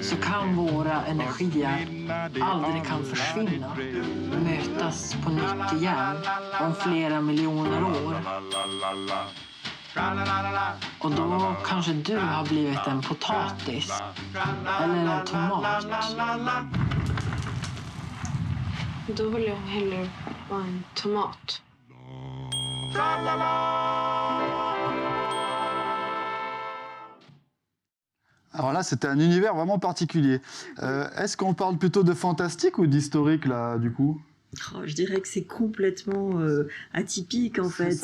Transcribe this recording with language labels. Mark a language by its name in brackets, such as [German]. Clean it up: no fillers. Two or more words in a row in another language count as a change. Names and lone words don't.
[Swedish] Så kan våra energier aldrig kan försvinna, mötas på nytt igen om flera miljoner år. Och då kanske du har blivit en potatis eller en tomat. Då vill jag hellre vara en tomat. [French] Alors là, c'était un univers vraiment particulier. Est-ce qu'on parle plutôt de fantastique ou d'historique, là, du coup ? Je dirais que c'est complètement atypique en fait.